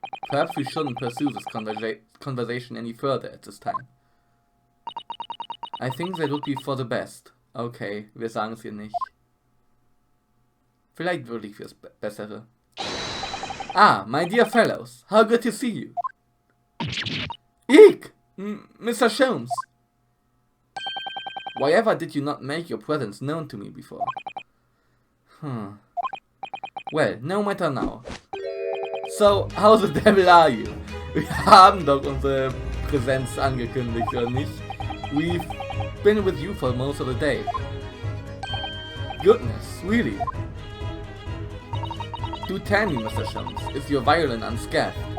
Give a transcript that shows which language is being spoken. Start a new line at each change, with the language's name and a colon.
English: Perhaps we shouldn't pursue this conversation any further at this time. I think that would be for the best.
German: Okay, wir sagen es ihr nicht. Vielleicht wirklich fürs Bessere.
English: Ah, my dear fellows, how good to see you. Eek! Mr. Holmes! Why ever did you not make your presence known to me before? Well, no matter now. So, how the devil are you?
German: Wir haben doch unsere Präsenz angekündigt, oder nicht?
English: We've been with you for most of the day. Goodness, really? Do tell me, Mr. Holmes, is your violin unscathed?